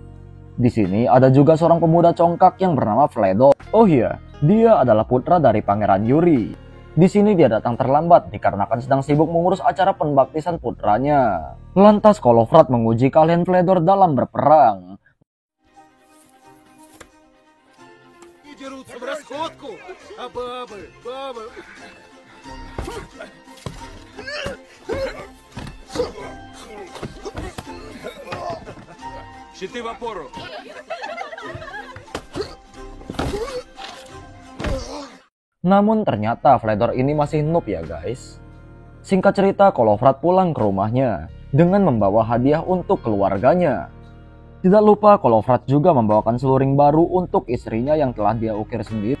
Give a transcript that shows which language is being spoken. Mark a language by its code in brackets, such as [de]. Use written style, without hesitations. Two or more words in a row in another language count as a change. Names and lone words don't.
[id] Di sini ada juga seorang pemuda congkak yang bernama Fledor. Oh iya, dia adalah putra dari Pangeran Yuri. Di sini dia datang terlambat dikarenakan sedang sibuk mengurus acara pembaptisan putranya. Lantas Kolovrat menguji keahlian Fledor dalam berperang. [ru] Щиты в опору. [id] Namun ternyata Fledor ini masih noob ya guys. Singkat cerita, Kolovrat pulang ke rumahnya dengan membawa hadiah untuk keluarganya. Tidak lupa Kolovrat juga membawakan seluring baru untuk istrinya yang telah dia ukir sendiri.